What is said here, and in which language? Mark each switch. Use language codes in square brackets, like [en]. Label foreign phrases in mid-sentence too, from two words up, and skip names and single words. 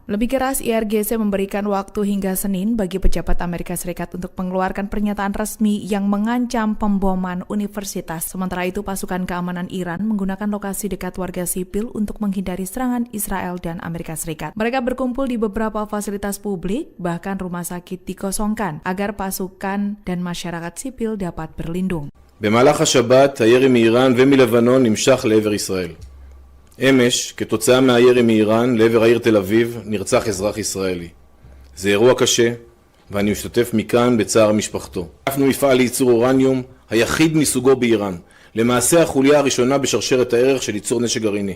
[id] Lebih keras, IRGC memberikan waktu hingga Senin bagi pejabat Amerika Serikat untuk mengeluarkan pernyataan resmi yang mengancam pemboman universitas. Sementara itu, pasukan keamanan Iran menggunakan lokasi dekat warga sipil untuk menghindari serangan Israel dan Amerika Serikat. Mereka berkumpul di beberapa fasilitas publik, bahkan rumah sakit dikosongkan, agar pasukan dan masyarakat sipil dapat berlindung. [he] במהלך השבת הירי מאיראן ומלבנון נמשך לעבר ישראל. אמש, כתוצאה מהירי מאיראן לעבר העיר תל אביב, נרצח אזרח ישראלי. זה אירוע קשה, ואני משתתף מכאן בצער משפחתו. אנחנו מפעל לייצור אורניום, היחיד מסוגו באיראן, למעשה החוליה הראשונה בשרשרת הערך של ייצור נשק גרעיני.